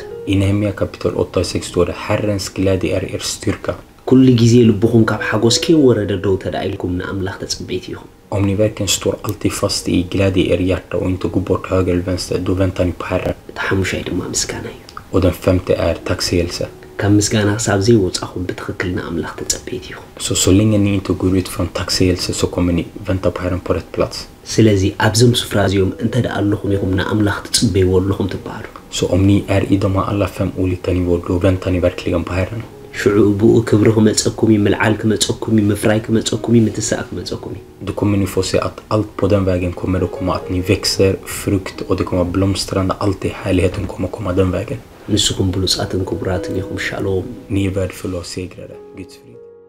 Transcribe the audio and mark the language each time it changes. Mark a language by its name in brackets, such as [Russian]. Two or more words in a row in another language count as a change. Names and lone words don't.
[Swedish] I Nehemia kapitel 8:6 står det: Herrens glädje är er styrka. [Tigrinya] ኩሉ ጊዜ ልብኹም ካብ ሓጎስ ከይወረደ ደው ተዳኢልኩም ንኣምላኽ ተጽበይት ኢኹም. [Swedish] Om ni verkligen står alltid fast i glädje i er hjärta och inte går bort höger eller vänster, då väntar ni på Herren. [Tigrinya] እቲ ሓሙሻይ ድማ ምስጋና እዩ. [Swedish] Och den femte är tacksägelse. [Tigrinya] ካብ ምስጋና ክሳብ ዘይወጻኹም ብትክክል ንኣምላኽ ተጸበይት ኢኹም. [Swedish] Så länge ni inte går ut från tacksägelse så kommer ni vänta på Herren på rätt plats. [Tigrinya] ስለዚ ኣብዞም ስፍራ እዚኦም እንተ ደኣ ኣለኹም ኢኹም ንኣምላኽ ትጽበይዎ ኣለኹም ትበሃሉ. [Swedish] Så om ni är i de här alla 5 olika nivåer, då väntar ni verkligen på Herren. [Tigrinya] ሽዑ ብኡ ክብሪ ክመጸኩም እዩ ምልዓል ክመጸኩም እዩ ምፍራይ ክመጸኩም እዩ ምትሳእ ክመጸኩም እዩ. [Swedish] Då kommer ni få se att allt på den vägen kommer att komma, att ni växer frukt och det kommer att blomstrande, allt i härligheten kommer att komma den vägen. [Tigrinya] ንስኩም ብሉጻትን ክቡራትን ኢኹም ሻሎም [Swedish] Ni är värdefulla och segrare. Guds frid.